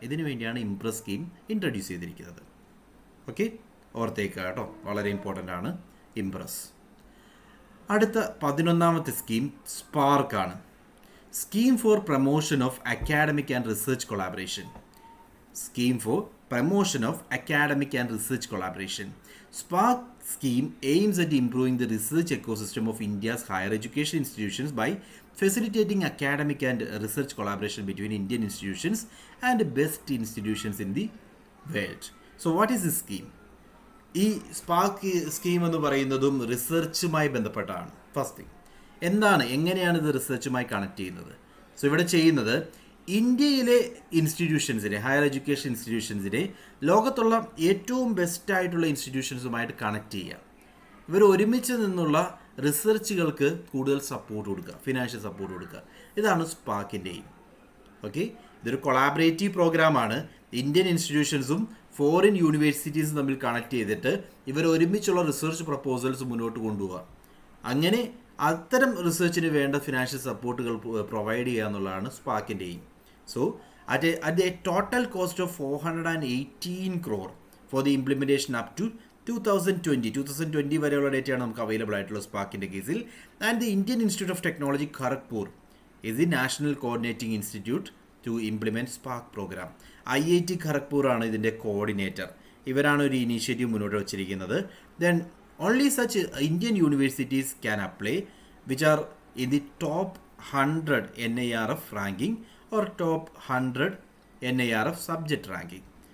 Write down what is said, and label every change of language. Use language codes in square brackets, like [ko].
[ml] ഇതിനു വേണ്ടിയാണ് Impress scheme introduce ചെയ്തിരിക്കുന്നത്. ഓക്കെ, ഓർത്തേക്കുക കേട്ടോ, വളരെ ഇമ്പോർട്ടൻ്റ് ആണ് ഇംപ്രസ്. അടുത്ത 11ാമത്തെ സ്കീം സ്പാർക്ക് ആണ്. Scheme for promotion of academic and research collaboration. [en] Scheme for Promotion of Academic and Research Collaboration. SPARK scheme aims at improving the research ecosystem of India's higher education institutions by facilitating academic and research collaboration between Indian institutions and best institutions in the world. So what is this scheme? [ml] ഈ spark scheme എന്ന് പറയുന്നതും റിസർച്ചുമായി ബന്ധപ്പെട്ടാണ്. First thing, എങ്ങനെയാണ് ഇത് റിസർച്ചുമായി connect ചെയ്യുന്നത്? So ഇവിടെ ചെയ്യുന്നത് ഇന്ത്യയിലെ ഇൻസ്റ്റിറ്റ്യൂഷൻസിനെ, ഹയർ എഡ്യൂക്കേഷൻ ഇൻസ്റ്റിറ്റ്യൂഷൻസിനെ ലോകത്തുള്ള ഏറ്റവും ബെസ്റ്റായിട്ടുള്ള ഇൻസ്റ്റിറ്റ്യൂഷൻസുമായിട്ട് കണക്ട് ചെയ്യുക. ഇവർ ഒരുമിച്ച് നിന്നുള്ള റിസർച്ചുകൾക്ക് കൂടുതൽ സപ്പോർട്ട് കൊടുക്കുക, ഫിനാൻഷ്യൽ സപ്പോർട്ട് കൊടുക്കുക. ഇതാണ് സ്പാർക്കിൻ്റെ എയിം. ഓക്കെ, ഇതൊരു കൊളാബറേറ്റീവ് പ്രോഗ്രാമാണ്. ഇന്ത്യൻ ഇൻസ്റ്റിറ്റ്യൂഷൻസും ഫോറിൻ യൂണിവേഴ്സിറ്റീസും തമ്മിൽ കണക്ട് ചെയ്തിട്ട് ഇവർ ഒരുമിച്ചുള്ള റിസർച്ച് പ്രപ്പോസൽസ് മുന്നോട്ട് കൊണ്ടുപോകുക. അങ്ങനെ അത്തരം റിസർച്ചിന് വേണ്ട ഫിനാൻഷ്യൽ സപ്പോർട്ടുകൾ പ്രൊവൈഡ് ചെയ്യുക എന്നുള്ളതാണ് സ്പാർക്കിൻ്റെ aim. So [en] at a total cost of 418 crore for the implementation up to 2020 [ml] വരെയുള്ള ഡേറ്റയാണ് നമുക്ക് അവൈലബിൾ ആയിട്ടുള്ള സ്പാർക്കിൻ്റെ കേസിൽ. [en] And the Indian Institute of Technology Kharagpur is the national coordinating institute to implement SPARC program. [ml] IIT Kharagpur ആണ് ഇതിൻ്റെ coordinator. ഇവരാണ് ഒരു initiative മുന്നോട്ട് വച്ചിരിക്കുന്നത്. [en] Then only such Indian universities can apply which are in the top 100 NIRF ranking or top 100 NIRF subject ranking.